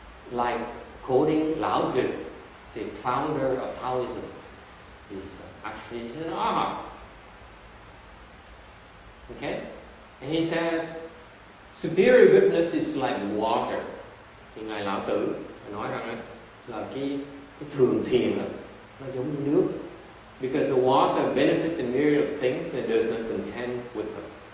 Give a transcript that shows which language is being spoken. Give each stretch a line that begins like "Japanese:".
English: Like quoting Lao Tzu, the founder of Taoism. He's an Arhat. Okay? And he says, superior goodness is like water.
Vietnamese: Thì Ngài Lão Tử nói rằng là cái thường thiền nó giống như nước.
English: Because the water benefits a myriad of things and does not contend with them.